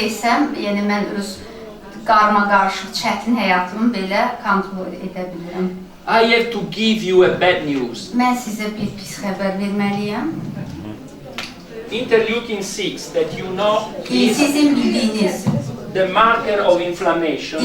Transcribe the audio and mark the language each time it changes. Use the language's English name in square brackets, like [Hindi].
[Azerbaijani] desəm, yəni mən öz qarma-qarışıq çətin həyatımı belə kontrol edə bilirəm. [English] I have to give you a bad news. [Azerbaijani] Mən sizə bir pis xəbər verməliyəm. [English] Interleukin 6 that you know is [Azerbaijani] Sizin bildiyiniz [English] the marker of inflammation.